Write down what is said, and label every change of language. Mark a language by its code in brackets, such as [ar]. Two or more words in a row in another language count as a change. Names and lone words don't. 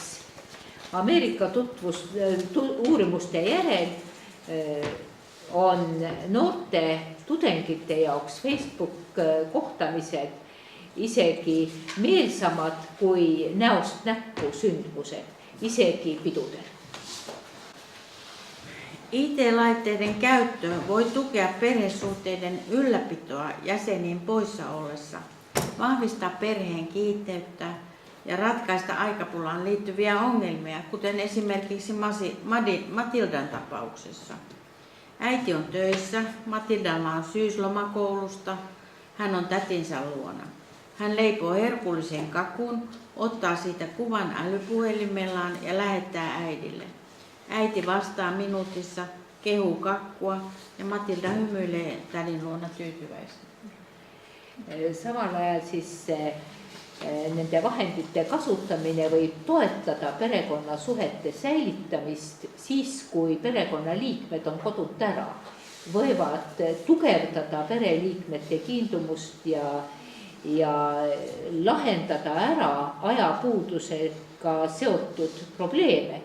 [et] Ameerika uurimuste järel on noorte tudengite jaoks Facebook kohtamised isegi meelsamad kui näost näkku sündmused, isegi pidudel. [fi] IT-laitteiden käyttö voi tukea perhesuhteiden ylläpitoa jäseniin poissa ollessa, vahvistaa perheen kiinteyttä ja ratkaista aikapulaan liittyviä ongelmia, kuten esimerkiksi Matildan tapauksessa. Äiti on töissä, Matildalla on syyslomakoulusta, hän on tätinsä luona. Hän leipoo herkullisen kakun, ottaa siitä kuvan älypuhelimellaan ja lähettää äidille. Äiti vastaa minuutissa, kehuu kakkua ja Matilda hymyilee tädin luona tyytyväisenä. [et] Samal ajal siis nende vahendite kasutamine võib toetada perekonnasuhete säilitamist siis, kui perekonnaliikmed on kodunt ära. Võivad tugevdada pereliikmete kiindumust ja lahendada ära ajapuudusega seotud probleeme.